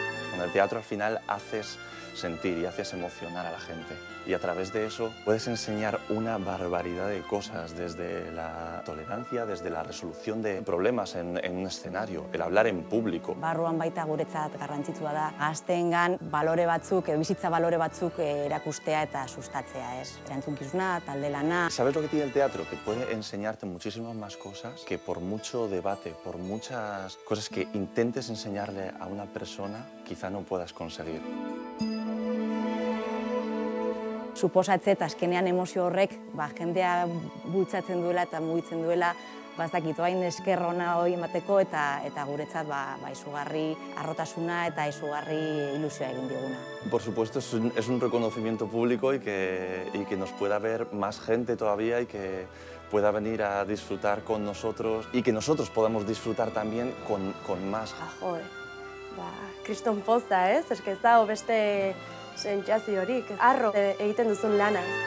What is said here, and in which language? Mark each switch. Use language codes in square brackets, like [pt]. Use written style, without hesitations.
[es] Con el teatro al final haces sentir y haces emocionar a la gente y a través de eso puedes enseñar una barbaridad de cosas, desde la tolerancia, desde la resolución de problemas en un escenario, el hablar en público. [eu] Barruan baita guretzat garrantzitsua da gazteengan balore batzuk, bizitza balore batzuk erakustea eta sustatzea, ez? Erantzunkizuna, talde lana. [es] ¿Sabes lo que tiene el teatro? Que puede enseñarte muchísimas más cosas que por mucho debate, por muchas cosas que intentes enseñarle a una persona, quizá no puedas conseguir. [eu] Suposatzet azkenean emozio horrek jendea bultzatzen duela eta mugitzen duela, bazakit hain esker ona hori emateko eta guretzat izugarri harrotasuna eta izugarri ilusioa egin diguna. [es] Por supuesto, es un reconocimiento público y que nos pueda ver más gente todavía y que pueda venir a disfrutar con nosotros y que nosotros podamos disfrutar también con más. Joder, [eu] kriston poza, ez? Eske ez dago beste sentsaziorik, harro egiten duzun lana.